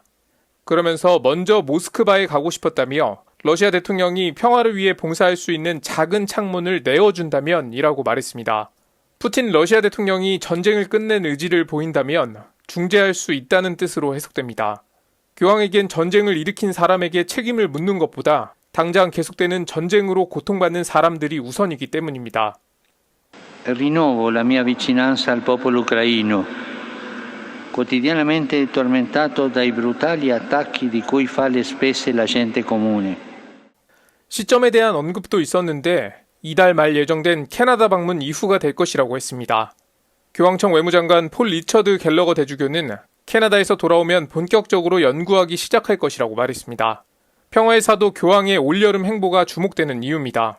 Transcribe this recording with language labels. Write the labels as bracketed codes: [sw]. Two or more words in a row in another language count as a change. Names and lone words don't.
[ko] 그러면서 먼저 모스크바에 가고 싶었다며 러시아 대통령이 평화를 위해 봉사할 수 있는 작은 창문을 내어준다면 이라고 말했습니다. 푸틴 러시아 대통령이 전쟁을 끝낸 의지를 보인다면 중재할 수 있다는 뜻으로 해석됩니다. 교황에겐 전쟁을 일으킨 사람에게 책임을 묻는 것보다 당장 계속되는 전쟁으로 고통받는 사람들이 우선이기 때문입니다. [it] Rinnovo la mia vicinanza al popolo ucraino, quotidianamente tormentato dai brutali attacchi di cui fa le spese la gente comune. [ko] 시점에 대한 언급도 있었는데 이달 말 예정된 캐나다 방문 이후가 될 것이라고 했습니다. 교황청 외무장관 폴 리처드 갤러거 대주교는 캐나다에서 돌아오면 본격적으로 연구하기 시작할 것이라고 말했습니다. 평화의 사도 교황의 올여름 행보가 주목되는 이유입니다.